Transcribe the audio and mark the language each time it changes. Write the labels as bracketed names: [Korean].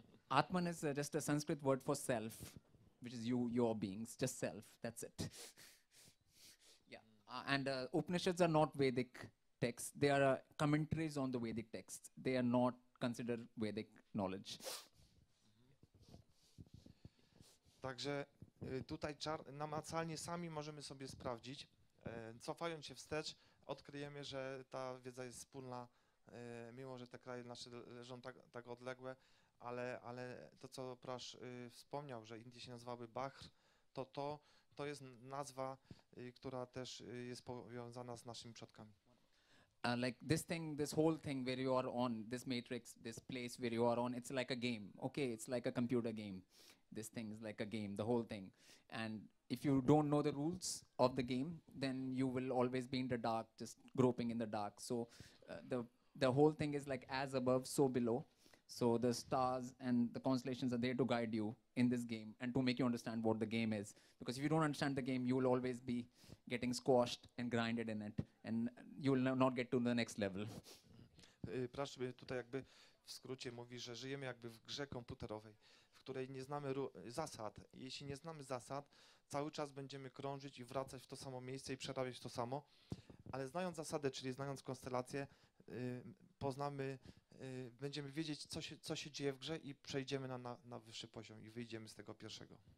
[English] Atman is just a Sanskrit word for self, which is you, your beings, just self. That's it. Yeah, and Upanishads are not Vedic texts. They are commentaries on the Vedic texts. They are not considered Vedic knowledge. [Polish] Także tutaj namacalnie sami możemy sobie sprawdzić. Cofając się wstecz, odkryjemy, że ta wiedza jest wspólna, mimo że te kraje nasze leżą tak odległe, ale to, co Prasz wspomniał, że Indie się nazywały Bahr, to jest nazwa, która też jest powiązana z naszymi przodkami. [English] Like this whole thing where you are on, this matrix, this place where you are on, it's like a game. Okay, it's like a computer game. This thing is like a game, the whole thing. And if you don't know the rules of the game, then you will always be in the dark, just groping in the dark. So the whole thing is like as above, so below. So the stars and the constellations are there to guide you in this game and to make you understand what the game is. Because if you don't understand the game, you will always be getting squashed and grinded in it, and you will not get to the next level. [Polish] Prasz tutaj jakby w skrócie mówi, że żyjemy jakby w grze komputerowej, w której nie znamy zasad. Jeśli nie znamy zasad, cały czas będziemy krążyć i wracać w to samo miejsce i przerabiać to samo, ale znając zasady, czyli znając konstelację, poznamy, będziemy wiedzieć, co się dzieje w grze i przejdziemy na wyższy poziom i wyjdziemy z tego pierwszego.